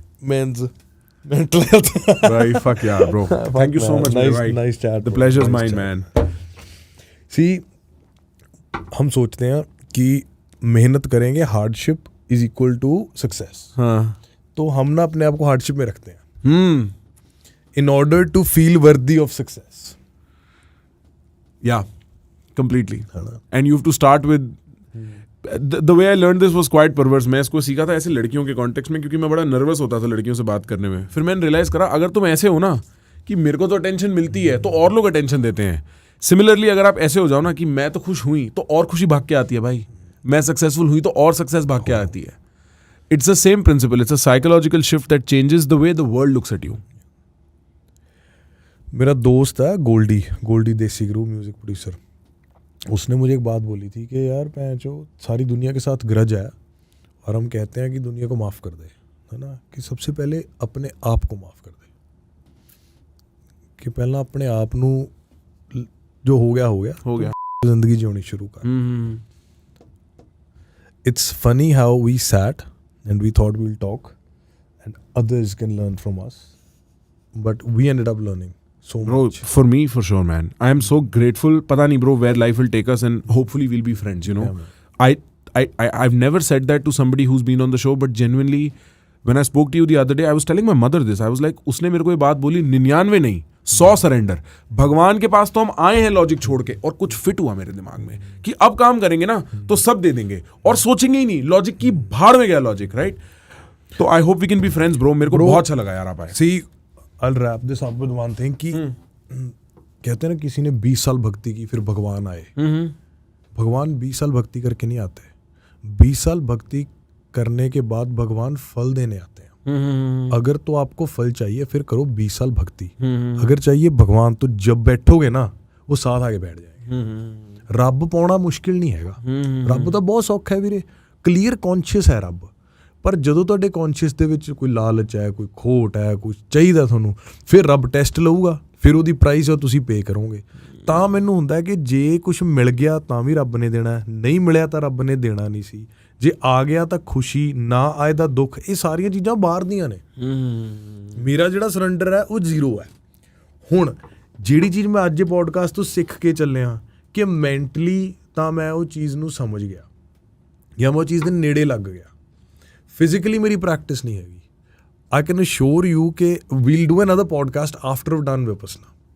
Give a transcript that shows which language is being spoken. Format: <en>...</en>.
<en>Men's mental health. Right, fuck yeah bro. Thank you so much man. Nice chat. The pleasure is mine man.</en> <hi>See, हम सोचते हैं कि मेहनत करेंगे, hardship</hi> <en>Is equal to success.</en> <hi>हाँ. तो हम ना अपने आप को हार्डशिप में रखते हैं</hi> <en>in order to feel worthy of success. Yeah, completely. And you have to start with the way I learned this was quite perverse.</en> <hi>मैं इसको सीखा था ऐसे लड़कियों के कॉन्टेक्स्ट में, क्योंकि मैं बड़ा नर्वस होता था लड़कियों से बात करने में. फिर मैंने रियलाइज करा अगर तुम ऐसे हो ना कि मेरे को तो अटेंशन मिलती है तो और लोग अटेंशन देते हैं. सिमिलरली अगर आप ऐसे हो जाओ ना कि मैं तो खुश हुई तो और खुशी भाग के आती है भाई, मैं सक्सेसफुल हुई तो और सक्सेस भाग के आती है.</hi> <en>It's the same principle. It's a psychological shift that changes the way the world looks at you.</en> <hi>मेरा दोस्त है गोल्डी देसी गुरु म्यूजिक प्रोड्यूसर. उसने मुझे एक बात बोली थी कि यार जो सारी दुनिया के साथ ग्रज है और हम कहते हैं कि दुनिया को माफ़ कर दे, है ना, कि सबसे पहले अपने आप को माफ़ कर दे. कि पहला अपने आप नू जो हो गया जिंदगी जीनी शुरू कर.</hi> <en>It's funny how we sat and we thought we'll talk and others can learn from us, but we ended up learning so bro, much. For me, for sure, man. I am so grateful.</en> <hi>Pata nahi,</hi> <en>bro, where life will take us, and hopefully we'll be friends. You know, Yeah, I've never said that to somebody who's been on the show, but genuinely, when I spoke to you the other day, I was telling my mother this. I was like,</en> <hi>उसने मेरे को ये बात बोली 99 नहीं 100 surrender. भगवान के पास तो हम आए हैं लॉजिक छोड़ के, और कुछ फिट हुआ मेरे दिमाग में कि अब काम करेंगे ना तो सब दे देंगे और सोचेंगे ही नहीं. लॉजिक की भाड़ में गया लॉजिक, राइट? तो</hi> <en>I hope we can be friends bro.</en> <hi>मेरे को बहुत अच्छा लगा यार आप आए.</hi> <en>See, I'll wrap this up with one thing</en> <hi>कि कहते हैं ना किसी ने 20 साल भक्ति की फिर भगवान आए. भगवान 20 साल भक्ति करके नहीं आते. 20 साल भक्ति करने के बाद भगवान फल देने आते हैं. अगर तो आपको फल चाहिए फिर करो 20 साल भक्ति. अगर चाहिए भगवान तो जब बैठोगे ना वो साथ आगे बैठ जाएंगे. रब पाना मुश्किल नहीं हैगा. रब तो बहुत सौखा है ਵੀਰੇ. क्लीयर कॉन्शियस है रब.</hi> <pa>पर ਜਦੋਂ ਤੁਹਾਡੇ ਕੌਨਸ਼ੀਅਸ ਦੇ ਵਿੱਚ ਕੋਈ ਲਾਲਚ ਹੈ, ਕੋਈ ਖੋਟ ਹੈ, ਕੁਝ ਚਾਹੀਦਾ ਤੁਹਾਨੂੰ, ਫਿਰ ਰੱਬ ਟੈਸਟ ਲਊਗਾ, ਫਿਰ ਉਹਦੀ ਪ੍ਰਾਈਸ ਉਹ ਤੁਸੀਂ ਪੇ ਕਰੋਗੇ. ਤਾਂ ਮੈਨੂੰ ਹੁੰਦਾ ਕਿ ਜੇ ਕੁਝ ਮਿਲ ਗਿਆ ਤਾਂ ਵੀ ਰੱਬ ਨੇ ਦੇਣਾ, ਨਹੀਂ ਮਿਲਿਆ ਤਾਂ ਰੱਬ ਨੇ ਦੇਣਾ ਨਹੀਂ ਸੀ. ਜੇ ਆ ਗਿਆ ਤਾਂ ਖੁਸ਼ੀ, ਨਾ ਆਏ ਤਾਂ ਦੁੱਖ. ਇਹ ਸਾਰੀਆਂ ਚੀਜ਼ਾਂ ਬਾਹਰ ਦੀਆਂ ਨੇ. ਮੇਰਾ ਜਿਹੜਾ ਸਰੈਂਡਰ ਹੈ ਉਹ ਜ਼ੀਰੋ ਹੈ. ਹੁਣ ਜਿਹੜੀ ਚੀਜ਼ ਮੈਂ ਅੱਜ ਪੋਡਕਾਸਟ ਤੋਂ ਸਿੱਖ ਕੇ ਚੱਲਿਆ ਕਿ ਮੈਂਟਲੀ ਤਾਂ ਮੈਂ ਉਹ ਚੀਜ਼ ਨੂੰ ਸਮਝ ਗਿਆ ਜਾਂ ਮੈਂ ਉਹ ਚੀਜ਼ ਦੇ ਨੇੜੇ ਲੱਗ ਗਿਆ.</pa> <hi>फिजिकली मेरी प्रैक्टिस नहीं हैगी.</hi> <en>I can assure you के we'll do another podcast after we done Vipassana.</en>